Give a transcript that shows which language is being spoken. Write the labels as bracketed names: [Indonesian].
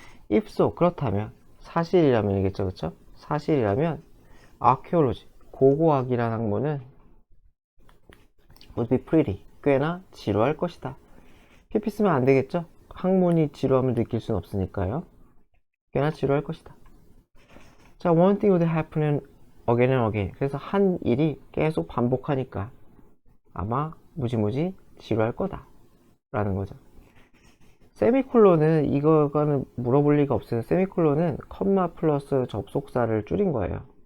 [English] if so, [Korean] 그렇다면 사실이라면이겠죠, 그쵸? 사실이라면 archaeology, 고고학이라는 학문은 [English] would be pretty, [Korean] 꽤나 지루할 것이다. pp 쓰면 안 되겠죠? 학문이 지루함을 느낄 수는 없으니까요. 꽤나 지루할 것이다. [English] 자, one thing would happen again and again. [Korean] 그래서 한 일이 계속 반복하니까 아마 무지무지 지루할 거다 라는 거죠. 세미콜론은 이거는 물어볼 리가 없어요. 세미콜론은 컴마 플러스 접속사를 줄인 거예요.